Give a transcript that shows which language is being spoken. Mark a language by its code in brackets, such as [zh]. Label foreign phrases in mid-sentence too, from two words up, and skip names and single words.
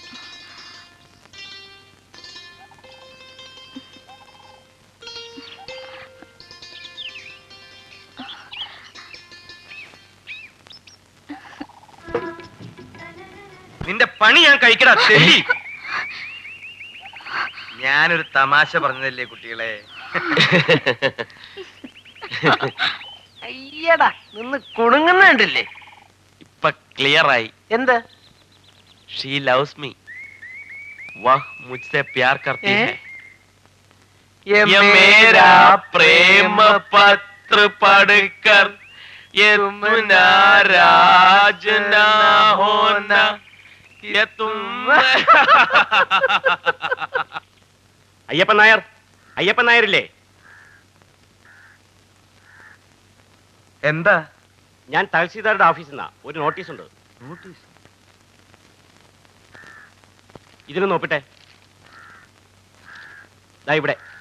[ml] നിന്റെ പണി ഞാൻ കഴിക്കടാ തെണ്ടി. ഞാനൊരു തമാശ പറഞ്ഞതല്ലേ കുട്ടികളെ. അയ്യടാ, നിന്ന് കുണുങ്ങുന്നുണ്ടല്ലേ? ഇപ്പൊ ക്ലിയർ ആയി. എന്ത്? [en] she loves me, [hi] वह मुझसे प्यार करती है. ये मेरा प्रेम पत्र पढ़कर ये तुम नाराज ना होना, ये तुम. [ml] അയ്യപ്പൻ നായർ, അയ്യപ്പൻ നായരില്ലേ? എന്താ? ഞാൻ തഹസീൽദാരുടെ ഓഫീസിൽ നിന്നാ ഒരു നോട്ടീസ് ഉണ്ട്. നോട്ടീസ്? ഇതിന് നോക്കട്ടെ. ദാ ഇവിടെ.